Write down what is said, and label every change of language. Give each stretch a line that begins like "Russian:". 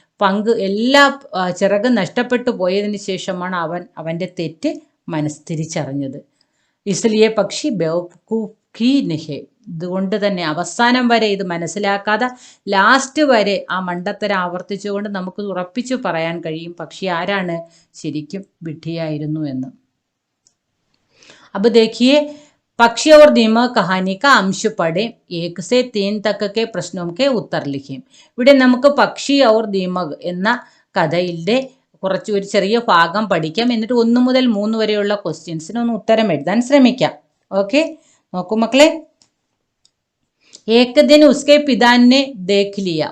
Malayalam: പങ്ക് എല്ലാ ചിറക് നഷ്ടപ്പെട്ടു പോയതിനു ശേഷമാണ് അവന്റെ തെറ്റ് തിരിച്ചറിഞ്ഞത്.
Hindi: ഇസ്ലിയെ പക്ഷി ബേവക്കൂഫി നഹെ.
Malayalam: ഇതുകൊണ്ട് തന്നെ അവസാനം വരെ ഇത് മനസ്സിലാക്കാതെ ലാസ്റ്റ് വരെ ആ മണ്ടത്തരം ആവർത്തിച്ചുകൊണ്ട് നമുക്ക് ഉറപ്പിച്ചു പറയാൻ കഴിയും പക്ഷി ആരാണ്, ശരിക്കും വിഡ്ഢിയായിരുന്നു എന്ന്.
Hindi: अब देखिए पक्षी और दीमक कहानी का अंश पढ़ें, 1 से 3 तक के प्रश्नों के उत्तर लिखें.
Malayalam: ഇവിടെ നമുക്ക് പക്ഷി और ദീമക് എന്ന കഥയിലെ കുറച്ച് ഒരു ചെറിയ ഭാഗം പഠിക്കാം. എന്നിട്ട് 1 മുതൽ 3 വരെയുള്ള ക്വസ്റ്റ്യൻസിന് ഒന്ന് ഉത്തരം എഴുതാൻ ശ്രമിക്കാം. ഓക്കെ, നോക്കൂ മക്കളെ.
Hindi: एक दिन उसके पिता ने देख लिया.